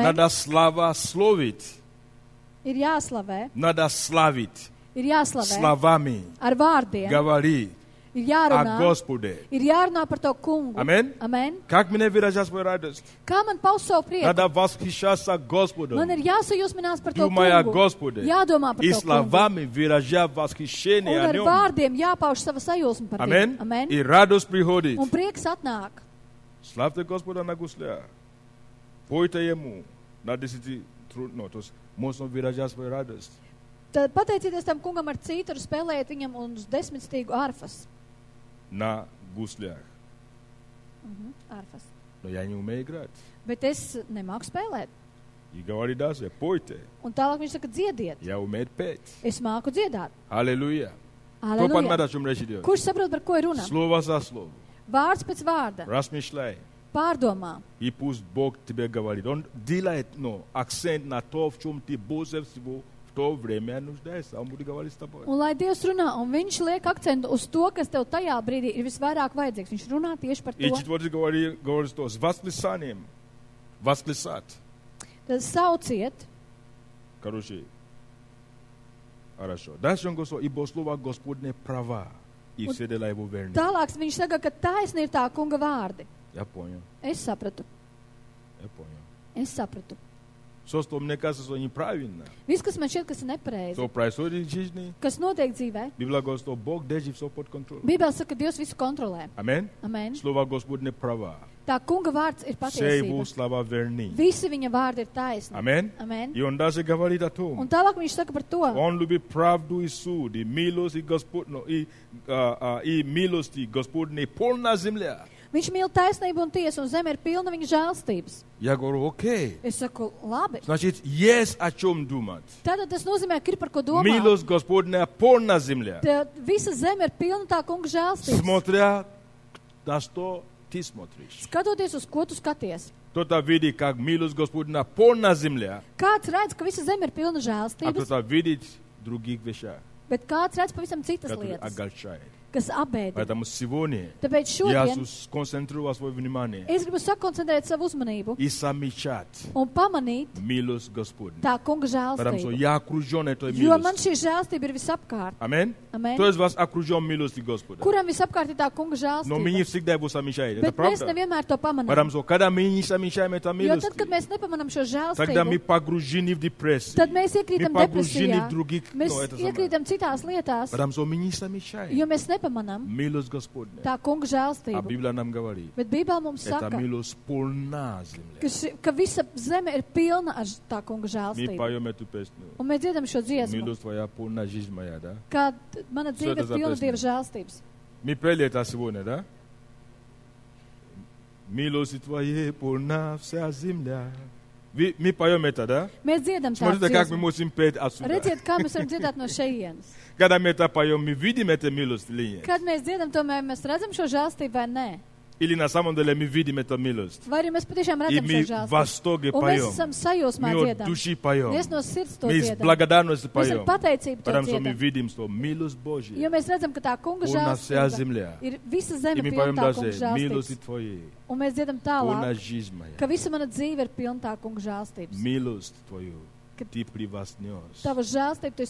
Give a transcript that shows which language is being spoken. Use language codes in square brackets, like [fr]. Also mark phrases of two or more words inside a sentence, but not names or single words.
[ru] Надо славословить. [lv] ir jāslavē, [ru] Надо славить. [lv] ir jāslavē [ru] Словами [lv] ar vārdiem, [ru] говорить [lv] ir [ru] о [lv] jārunā, [ru] Господе. [lv] ir jārunā par to kungu. [ru] Амин? [lv] Amen. [ru] Как мне выражать свою радость? [lv] Kā man paust savu prieku? [ru] Надо восхищаться Господом. [lv] Man ir jāsajūsminās par to [ru] Думая о [lv] kungu. [ru] Господе. [lv] Jādomā par [ru] И [lv] to kungu. [ru] словами выражая [lv] Un [ru] восхищение о [lv] ar [ru] нем. [lv] vārdiem jāpauž sava sajūsma par [ru] Амин? [lv] viņu. Amen. [ru] И радость приходит. [lv] Un prieks atnāk. [ru] Славьте Господа на гуслях. Пойте Ему на 10 трудно. То есть можно выражать свою радость. [lv] Tad pateicieties tam kungam ar citaru, spēlējiet viņam uz 10-stīgu arfas. [ru] На гуслях. [lv] Arfas. [ru] Но я не умею играть. [lv] Bet es nemāku spēlēt. [ru] И говорит дальше, пойте. [lv] Un tālāk viņš saka, dziediet. [ru] Я умею петь. [lv] Es māku dziedāt. [ru] Аллилуйя. Кто понимает, [lv] Aleluja. [ru] о чем речь идет? [lv] Kurš saprot, par ko ir runa? [ru] Слово за слово. [lv] Vārds pēc vārda. [ru] Размышляй. [lv] Pārdomā. [ru] И пусть Бог тебе говорит. Он делает акцент на то, в чем ты больше всего в то время нуждаешься. Он будет говорить с тобой. [lv] Un lai Dievs runā, un viņš liek akcentu uz to, kas tev tajā brīdī ir visvairāk vajadzīgs. Viņš runā tieši par [ru] И [lv] to. [ru] четвертый говорит, что с восклицанием. Восклицать. [lv] Tad sauciet. [ru] Короче, хорошо. Дальше он говорит, ибо слово Господне права, и все дела его верны. [lv] Tālāk viņš saka, ka taisni ir tā kunga vārdi. [ru] Я понял, [lv] Es sapratu. [ru] я понял. [lv] Es sapratu. [ru] Все, что мне кажется, что неправильно, [lv] Viss, kas man šķiet, kas ir nepareizi, [ru] что происходит в жизни, [lv] kas notiek dzīvē, [ru] Библия говорит, что Бог держит все под контролем. [lv] Bībelē saka, ka Dievs visu kontrolē. [ru] Аминь. [lv] Amen. [ru] Слово Господне права. [lv] Tā kunga vārds ir [ru] Все его [lv] patiesība. [ru] слова верны. [lv] Visi viņa vārdi ir taisni. [ru] Аминь. [lv] Amen. [ru] И он даже говорит о [lv] Un [ru] том, [lv] tālāk viņš saka par to. [ru] он любит правду и суд, и милость, и милости Господней полна земля. [lv] Viņš mīl taisnību un tiesu, un zeme ir pilna viņa žēlstības. [ru] Я говорю, окей. [lv] Es saku, labi. [ru] Значит, есть о чем думать. [lv] Tātad tas nozīmē, ka ir par ko domāt. [ru] Милость Господня полна земля. [lv] Tad visa zeme ir pilna tā kunga žēlstības. [ru] Смотря на что ты смотришь. [lv] Skatoties uz ko tu skaties. [ru] Кто-то видит, как милость Господня полна земля, [lv] Kāds redz, ka visa zeme ir pilna [ru] а [lv] žēlstības, [ru] кто-то видит других вещах, [lv] bet kāds redz pavisam citas [ru] которые [lv] lietas, [ru] огорчают. [lv] kas apbēdina. [ru] Поэтому сегодня [lv] Tāpēc [ru] я [lv] šodien [ru] сконцентрирую свое внимание [lv] es gribu sakoncentrēt savu uzmanību [ru] и замечать [lv] un pamanīt [ru] милость Господню. [lv] tā kunga [ru] Потому что [lv] žēlstību. [ru] я окружен этой [lv] Jo man [ru] милостью. [lv] šī žēlstība ir visapkārt. [ru] Аминь. [lv] Amen. [ru] Кто из вас окружен милостью Господа? [lv] Kuram visapkārt ir tā kunga [ru] Но мы не [lv] žēlstība? [ru] всегда его замечаем. Это [lv] Bet mēs [ru] правда. [lv] nevienmēr to [ru] Потому [lv] pamanām. [ru] что когда мы не замечаем это [lv] Jo [ru] милость, [lv] tad, kad mēs nepamanām šo [ru] тогда мы [lv] žēlstību, [ru] погружены в депрессию. [lv] tad mēs [ru] Мы [lv] iekrītam [ru] погружены [lv] depresijā. [ru] в других... [lv] Mēs [ru] это самое. [lv] iekrītam citās lietās, [ru] Потому что мы не замечаем [lv] jo mēs nepamanām [ru] милость Господня. [lv] tā kunga [ru] А [lv] žēlstību. [ru] Библия нам говорит, [lv] Bet Bībelē mums [ru] эта [lv] saka, [ru] милость полна земля. [lv] ka visa zeme ir pilna ar tā kunga [ru] Мы [lv] žēlstību. [ru] поем эту песню. [lv] Un mēs dziedam šo dziesmu, [ru] Милость твоя полна, жизнь моя, да? [lv] kā mana dzīve [ru] это [lv] ir [ru] за [lv] pilna [ru] песня? [lv] Dieva žēlstības. [ru] Мы пели это сегодня, да? Милость твоя полна вся земля. Мы поем это, да? [lv] Mēs dziedam tādu [ru] Смотрите, как мы [lv] dziesmu. [ru] можем петь отсюда. [lv] Redziet, kā mēs varam dziedāt no šejienes. [ru] Когда мы это поем, мы видим эту милость или нет? [lv] Kad mēs dziedam, tomēr mēs redzam šo žēlstību vai nē? [ru] Или на самом деле мы видим эту милость? [lv] Vai arī mēs patiešām [ru] И [lv] redzam [ru] мы [lv] šo [ru] в [lv] žēlstību? [ru] восторге [lv] Un mēs [ru] поем. [lv] esam sajūsmā [ru] Мы от [lv] dziedam. [ru] души поем. [lv] Mēs no sirds to [ru] Мы с [lv] dziedam. [ru] благодарностью [lv] Mēs ar [ru] поем. [lv] pateicību to [ru] Потому что мы [lv] dziedam. [ru] видим, что милость [lv] Jo [ru] Божья [lv] mēs redzam, ka tā kunga [ru] полна вся [lv] žēlstība [ru] земля. [lv] ir visa [ru] И [lv] zeme [ru] мы [lv] pilna [ru] поем [lv] tā kunga [ru] даже милости [lv] žēlstības. [ru] Твоей, [lv] Un mēs dziedam [ru] полна [lv] tālāk, [ru] жизнь моя. [lv] ka visa mana dzīve ir pilna tā kunga žēlstības. [ru] Милость Твою [lv] Ka [ru] Ты превознес. [lv] Tava žēlstība tu esi